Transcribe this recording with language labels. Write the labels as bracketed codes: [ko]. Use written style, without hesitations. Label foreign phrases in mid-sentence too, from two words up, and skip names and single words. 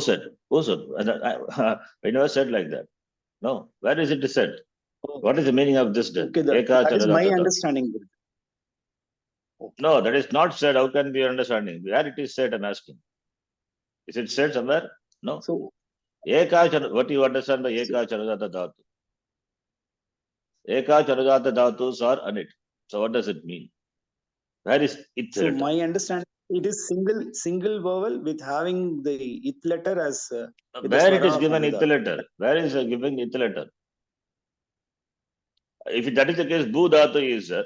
[en] Who said? I never said like that. No. Where is it said? What is the meaning of this? Okay, that is my understanding. Okay. No, that is not said. How can be your understanding? Where it is said, I'm asking. Is it said somewhere? No. So, what do you understand by [sa] ekach anudata dhatu? Ekach anudata dhatus [en] are anit. So what does it mean? Where is it? So my understanding, it is single vowel with having the it letter as. Where it is given it letter? Where is given it letter? If that is the case, [sa] bhu dhatu [en] is there.